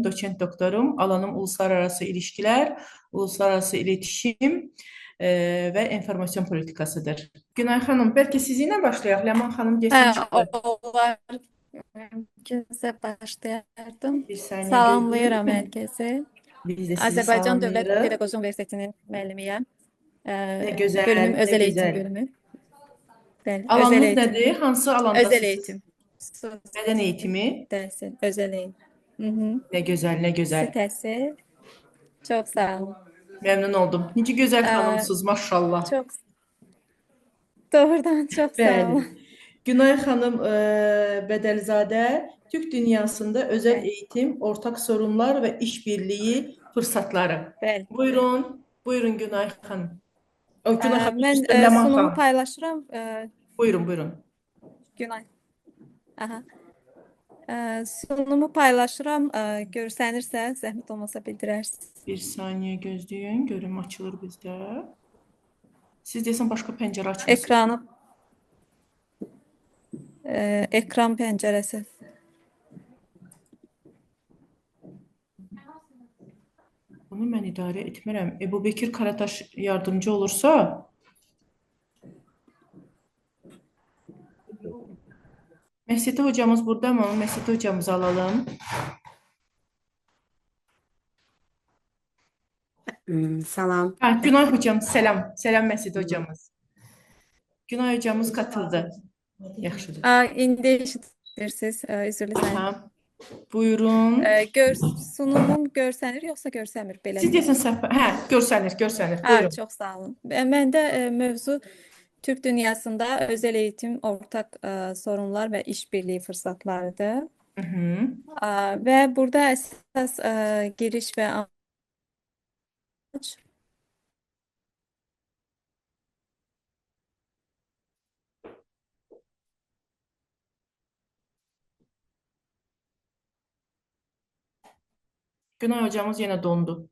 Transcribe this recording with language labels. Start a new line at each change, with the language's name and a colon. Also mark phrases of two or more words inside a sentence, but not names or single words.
Turkish: Doçent doktorum. Alanım uluslararası ilişkiler, uluslararası iletişim ve enformasyon politikasıdır. Günay Hanım, belki sizinle başlayalım. Leman Hanım geçen çıktı.
Azerbaijani: Olar mümkünsə başlayardım.
Turkish: Bir saniye gözlük
Azerbaijani: Salamlayıram
Turkish: lütfen.
Azerbaijani: hər kəsi.
Turkish: Biz de sizi
Azerbaijani: Azərbaycan Dövlət salamlayırıq. Pedaqoji Universitetinin müəllimiyəm.
Turkish: Ne Bölümüm güzel, ne özəl eğitim güzel. bölümü. Bəli, özəl Alanınız eğitimdir. nedir? Hansı Özəl
Azerbaijani: alandasınız?
Turkish: eğitim. Xüsusi Beden eğitimi.
Azerbaijani: təhsil,
Turkish: özəl eğitim.
Azerbaijani: Mhm.
Turkish: Ne güzel, ne
Azerbaijani: Xüsusi
Turkish: güzel.
Azerbaijani: təhsil. Çox sağ olun.
Turkish: Memnun oldum. Nice güzel Ə, hanımsınız maşallah.
Azerbaijani: Çox doğrudan çox sağ olun. Bəli. Günay xanım Bədəlzadə Türk dünyasında özel Bəli,
Turkish: eğitim, ortak sorunlar ve işbirliği fırsatları.
Azerbaijani: bəli. Buyurun, buyurun Günay xanım. O Günay xanım Mən üstündə Ləman sunumu xanım. paylaşıram. Buyurun, buyurun. Günay. Aha. Sunumu paylaşıram. Görsənirsə, zəhmət olmasa bildirərsiniz. Bir saniye gözləyin, görüm açılır bizdə. Siz deyəsən başqa pəncərə açmısınız. Ekran pəncərəsi. Bunu mən idarə etmirəm.
Turkish: Ebu Bekir Karataş yardımcı olursa, Məsəti hocamız burada mı? Məsəti hocamızı alalım.
Azerbaijani: Salam.
Turkish: Ha, Günay hocam, selam. Selam Məsəti hocamız. Günay hocamız katıldı.
Azerbaijani: Yaxşıdır. İndi eşidirsiniz. Üzrlü səni. Aha, buyurun. Sunumum görsənir, yoxsa görsənmir? Belə Siz deyək. deyəsən səhv. Hə, görsənir, görsənir. Buyurun. Çox sağ olun. Məndə mövzu Türk dünyasında özel eğitim, ortak sorunlar və işbirliği fırsatlarıdır. Hı -hı. Və burada əsas giriş və amac
Turkish: Günay hocamız yine dondu.